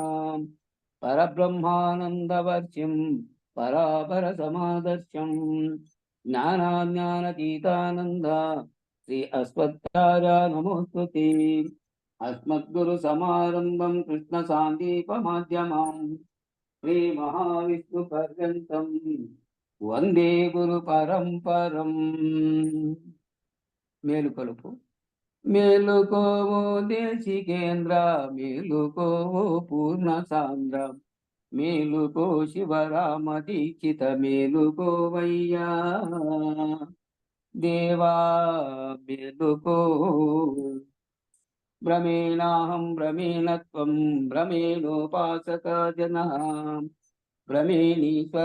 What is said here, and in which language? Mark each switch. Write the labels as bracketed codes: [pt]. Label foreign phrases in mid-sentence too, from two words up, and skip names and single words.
[sa] परब्रह्मानन्दवर्षिं परापरसमादर्श्यं ज्ञानाज्ञानतीतानन्द श्री अस्मत्कार्य नमोस्तुते। अस्मद्गुरुसमारम्भं कृष्णसान्दीपमाध्यमां श्रीमहाविष्णुपर्यन्तं वन्दे गुरुपरम्परम्। [te] మేలుకొలుపు మేలుకోవో దేశికేంద్ర మేలుకోవో పూర్ణ సాంద్ర మేలుకో శివరామ దీక్షిత మేలుకోవయ్యా దేవా మేలుకో [sa] భ్రమేణాహం భ్రమేణత్వం భ్రమేణోపాసక జన భ్రమేణీశ్వర